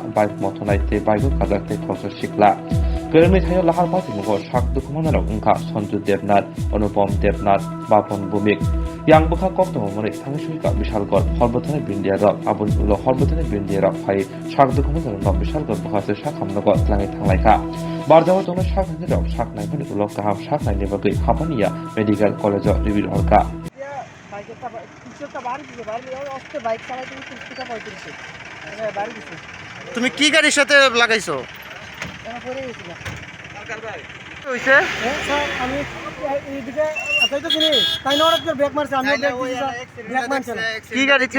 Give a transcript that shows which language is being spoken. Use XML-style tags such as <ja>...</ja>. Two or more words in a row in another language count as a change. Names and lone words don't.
<trp>bike motonai te bike kajak te khorso shikla Kermi thayo lahar patimong sakdukuman rok ungkha Sanju Debnath Anupam Debnath Bapon Bumik yang bukha kokto mori thangsui ka bishal gor horbothane bindia rok abun ulo horbothane bindia rok phai sakdukuman rok bishal gor bukha se sakhamno go tlangai thanglai barjawa tongna saknai rok saknai phani ulo kaham saknai ne bagai hapania</trp> <en>medical college review</en> <trp>horka</trp> <bn>তুমি কি গাড়ির সাথে লাগাইছো? কি গাড়ি ছিল?</bn>